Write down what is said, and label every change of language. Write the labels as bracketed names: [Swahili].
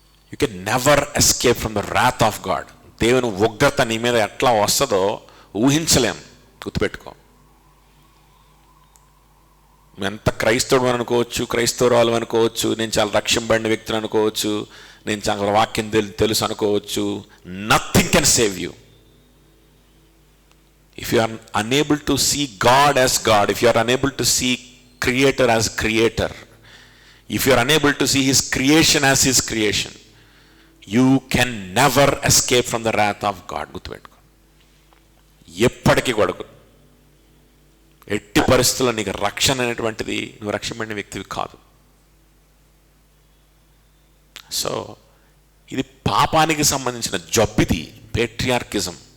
[English] You can never escape from the wrath of God. [Telugu] దేవుని ఉగ్రత నీ మీద ఎట్లా వస్తుందో ఊహించలేం, గుర్తుపెట్టుకో. ఎంత క్రైస్తవుడు అనుకోవచ్చు, క్రైస్తవురాలు అనుకోవచ్చు, నేను చాలా రక్షింపబడిన వ్యక్తిని అనుకోవచ్చు, నేను చాలా వాక్యం తెలుసు అనుకోవచ్చు, [English] Nothing can save you. If you are unable to see God as God, if you are unable to see Creator as Creator, if you are unable to see His creation as His creation, you can never escape from the wrath of God. [Telugu] గుర్తుపెట్టుకో, ఎప్పటికీ కొడుకు ఎట్టి పరిస్థితుల్లో నీకు రక్షణ అనేటువంటిది, నువ్వు రక్షింపబడిన వ్యక్తివి కాదు. సో ఇది పాపానికి సంబంధించిన జబ్బిది, పేట్రియార్కిజం.